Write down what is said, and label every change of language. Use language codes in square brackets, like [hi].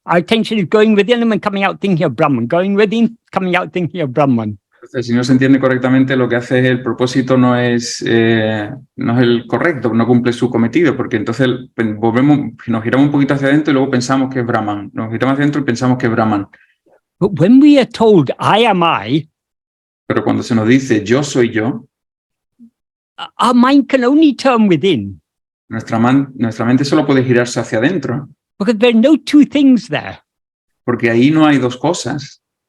[en] Our attention is going within them and coming out thinking of Brahman, going within, coming out thinking of Brahman. [es] Entonces, si no se entiende correctamente, lo que hace es el propósito no es el correcto, no cumple su cometido, porque entonces nos giramos un poquito hacia adentro y luego pensamos que es Brahman. Nos giramos hacia adentro y pensamos que es Brahman. [en] But when we are told, I am I, [es] pero cuando se nos dice, yo soy yo, [en] our mind can only turn within. [es] Nuestra mente solo puede girarse hacia adentro. [en] Because there are no two things there. [es] Porque ahí no hay dos cosas.